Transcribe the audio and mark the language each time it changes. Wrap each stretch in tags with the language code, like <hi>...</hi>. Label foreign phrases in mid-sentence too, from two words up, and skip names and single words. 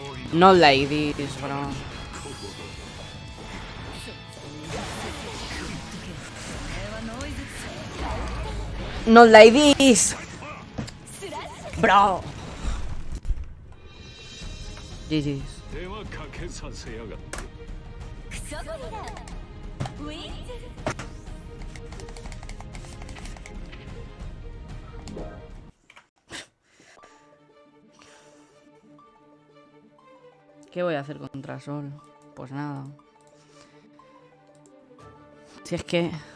<en>No ladies, bro. No ladies. Bro. GG's.</en> <ja>クソゴリラウィンズ</ja> <es>¿Qué voy a hacer contra Sol? Pues nada. Si es que...</es>